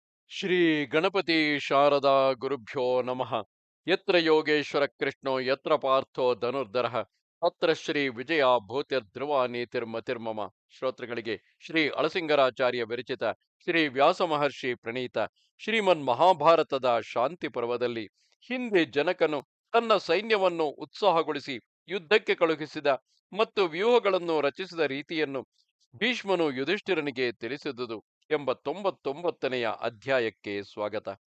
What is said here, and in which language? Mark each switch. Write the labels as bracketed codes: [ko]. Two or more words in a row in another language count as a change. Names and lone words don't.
[sa] ಶ್ರೀ ಗಣಪತಿ ಶಾರದಾ ಗುರುಭ್ಯೋ ನಮಃ. ಯತ್ರ ಯೋಗೇಶ್ವರ ಕೃಷ್ಣೋ ಯತ್ರ ಪಾರ್ಥೋ ಧನುರ್ಧರಃ ತತ್ರ ಶ್ರೀ ವಿಜಯ ಭೂತಿರ್ಧ್ರುವ ನೀತಿರ್ಮತಿರ್ಮಮ. [kn] ಶ್ರೋತೃಗಳಿಗೆ ಶ್ರೀ ಅಳಸಿಂಗರಾಚಾರ್ಯ ವಿರಚಿತ ಶ್ರೀ ವ್ಯಾಸ ಮಹರ್ಷಿ ಪ್ರಣೀತ ಶ್ರೀಮನ್ ಮಹಾಭಾರತದ ಶಾಂತಿ ಪರ್ವದಲ್ಲಿ ಹಿಂದೆ ಜನಕನು ತನ್ನ ಸೈನ್ಯವನ್ನು ಉತ್ಸಾಹಗೊಳಿಸಿ ಯುದ್ಧಕ್ಕೆ ಕಳುಹಿಸಿದ ಮತ್ತು ವ್ಯೂಹಗಳನ್ನು ರಚಿಸಿದ ರೀತಿಯನ್ನು ಭೀಷ್ಮನು ಯುಧಿಷ್ಠಿರನಿಗೆ ತಿಳಿಸಿದುದು ಎಂಬ 99ನೆಯ ಅಧ್ಯಾಯಕ್ಕೆ ಸ್ವಾಗತ.